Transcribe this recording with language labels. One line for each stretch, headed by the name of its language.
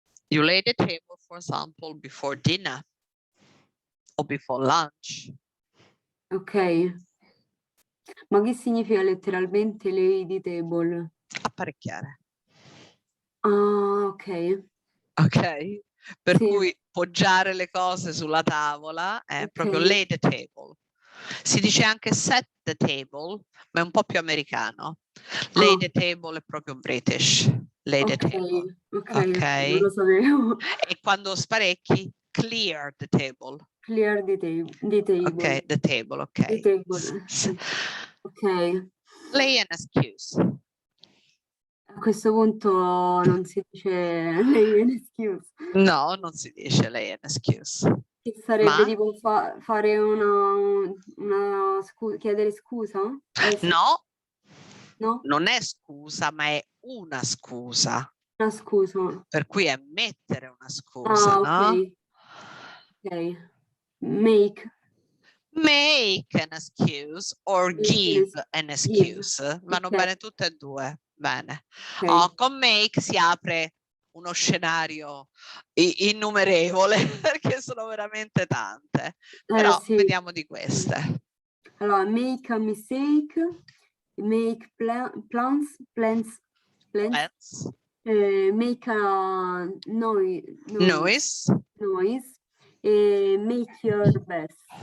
English: You lay the table, for example, before dinner or before lunch. Ok.
Italian: Ma che significa letteralmente
English: lay the table?
Italian: Apparecchiare. Ah, ok. Ok? Per cui poggiare le cose sulla tavola è proprio
English: lay the table.
Italian: Si dice anche
English: set the table,
Italian: ma è un po' più americano.
English: Lay the table
Italian: è proprio
English: British. Lay the table.
Italian: Ok, non lo sapevo. E quando sparecchi,
English: clear the table. Clear the table. Ok, the table, ok. The table. Ok. Lay an excuse.
Italian: A questo punto non si dice
English: lay an excuse.
Italian: No, non si dice
English: lay an excuse.
Italian: Che sarebbe tipo fare una scusa, chiedere scusa? No. No? Non è scusa, ma è una scusa. Una scusa. Per cui è mettere una scusa, no?
English: Ok. Make an excuse or give an excuse.
Italian: Vanno bene tutte e due. Bene. Con make si apre uno scenario innumerevole perché sono veramente tante. Però vediamo di queste.
English: Allora, make a mistake, make plans, make a noise, make your best.